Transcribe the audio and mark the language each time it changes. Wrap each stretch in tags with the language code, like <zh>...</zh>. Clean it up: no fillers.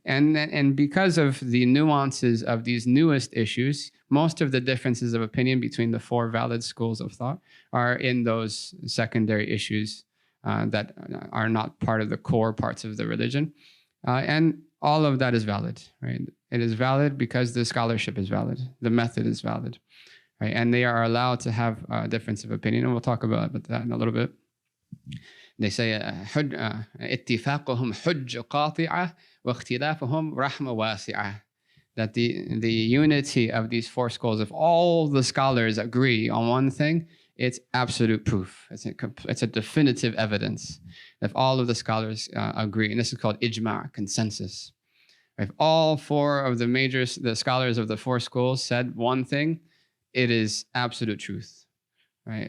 <en>And because of the nuances of these newest issues, most of the differences of opinion between the four valid schools of thought are in those secondary issues that are not part of the core parts of the religion. And all of that is valid, right? It is valid because the scholarship is valid. The method is valid, right? And they are allowed to have a difference of opinion. And we'll talk about that in a little bit. They say,</en> <ar>اتفاقهم حج قاطعة واختلافهم رحمة واسعة.</ar> <en>That the unity of these four schools, if all the scholars agree on one thing, it's absolute proof. It's a definitive evidence. If all of the scholars agree, and this is called ijma', consensus. If all four of the scholars of the four schools said one thing, it is absolute truth. Right?</en>